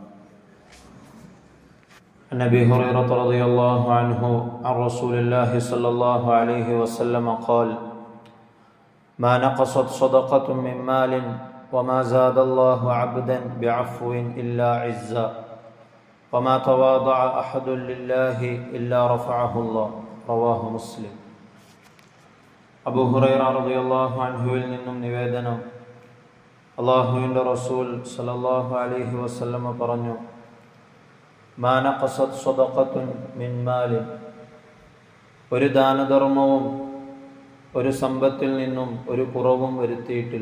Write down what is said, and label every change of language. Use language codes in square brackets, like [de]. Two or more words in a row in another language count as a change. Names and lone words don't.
[ar] عن أبي هريرة رضي الله عنه عن رسول الله صلى الله عليه وسلم قال: ما نقصت صدقة من مال وما زاد الله عبدا بعفو إلا عزا وما تواضع أحد لله إلا رفعه الله. رواه مسلم. [ml] അബൂ ഹുറൈറ [ar] رضي الله عنه [ml] നിന്നും നിവേദനം, അല്ലാഹുവിൻ്റെ റസൂൽ [ar] صلى الله عليه وسلم [ml] പറഞ്ഞു: [ar] ما نقصت صدقة من مال, [ml] ഒരു ദാനധർമ്മവും ഒരു സമ്പത്തിൽ നിന്നും ഒരു കുറവും വരുത്തിയിട്ടില്ല.